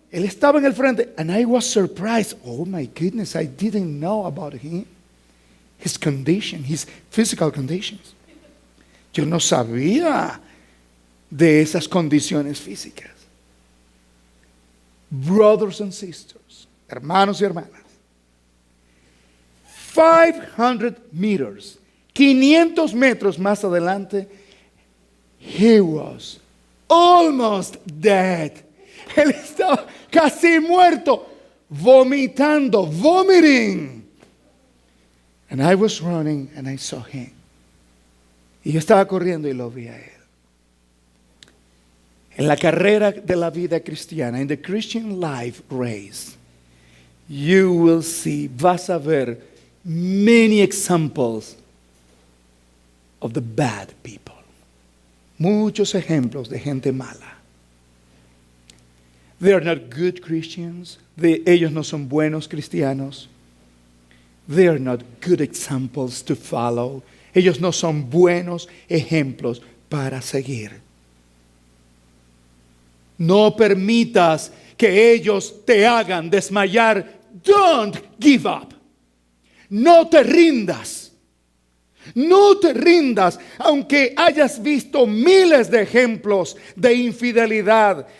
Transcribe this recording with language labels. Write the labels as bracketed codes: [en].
[es] Él estaba en el frente, and I was surprised. [en] Oh my goodness, I didn't know about him. His condition, his physical conditions. [es] Yo no sabía de esas condiciones físicas. [en] Brothers and sisters, hermanos y hermanas, 500 meters, 500 metros más adelante, he was almost dead. [es] Él estaba casi muerto, vomitando, vomiting. [en] And I was running and I saw him. [es] Y yo estaba corriendo y lo vi a él. [en] En la carrera de la vida cristiana, in the Christian life race, you will see, vas a ver many examples of the bad people. [es] Muchos ejemplos de gente mala. [en] They are not good Christians. [es] Ellos no son buenos cristianos. [en] They are not good examples to follow. [es] Ellos no son buenos ejemplos para seguir. No permitas que ellos te hagan desmayar. Don't give up. No te rindas. No te rindas, aunque hayas visto miles de ejemplos de infidelidad.